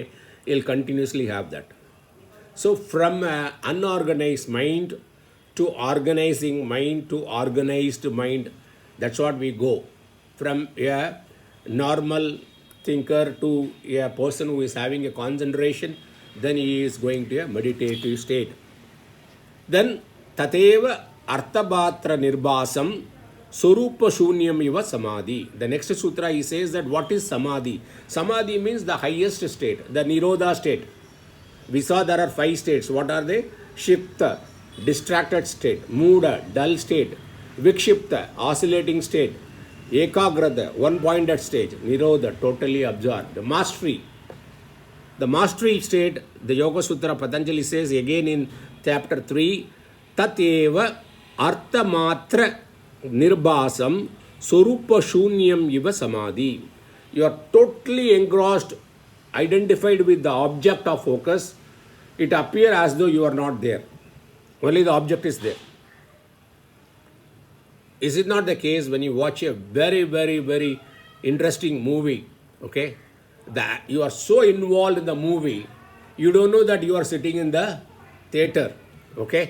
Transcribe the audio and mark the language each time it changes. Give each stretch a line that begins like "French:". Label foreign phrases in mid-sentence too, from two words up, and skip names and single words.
English: You'll continuously have that. So from unorganized mind to organizing mind to organized mind, that's what we go. From a normal thinker to a person who is having a concentration, then he is going to a meditative state.
Sanskrit: Then तदेव अर्थमात्र निर्भासं स्वरूप शून्यम् इव समाधि.
English: The next sutra he says that what is samadhi? Samadhi means the highest state, the nirodha state. We saw there are 5 states. What are they? Shipta, distracted state. Muda, dull state. Vikshipta, oscillating state. Ekagrata, one-pointed stage. Nirodha, totally absorbed. The mastery. The mastery state, the Yoga Sutra Patanjali says again in chapter 3,
Sanskrit: तदेव अर्थमात्र निर्भासं स्वरूप शून्यम् इव समाधि.
English: You are totally engrossed, identified with the object of focus. It appears as though you are not there. Only the object is there. Is it not the case when you watch a very, very, very interesting movie, okay, that you are so involved in the movie, you don't know that you are sitting in the theater, okay?